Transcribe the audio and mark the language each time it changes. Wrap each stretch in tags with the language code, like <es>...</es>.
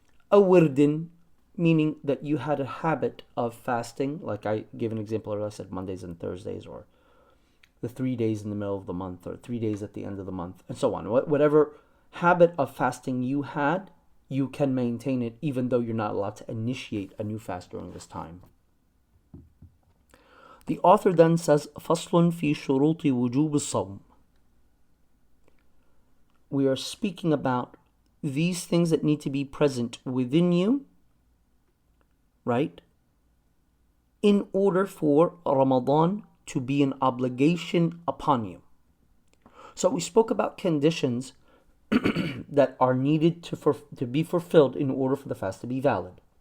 <en>A wirdin, meaning that you had a habit of fasting, like I gave an example earlier, I said Mondays and Thursdays, or the 3 days in the middle of the month, or 3 days at the end of the month, and so on. Whatever habit of fasting you had, you can maintain it even though you're not allowed to initiate a new fast during this time.</en> <ar>The author then says, فَصْلٌ فِي شُرُوطِ وُجُوبِ الصَّوْمِ.</ar> <en>We are speaking about these things that need to be present within you, right, in order for Ramadan to be an obligation upon you. So we spoke about conditions that are needed to be fulfilled in order for the fast to be valid.</en>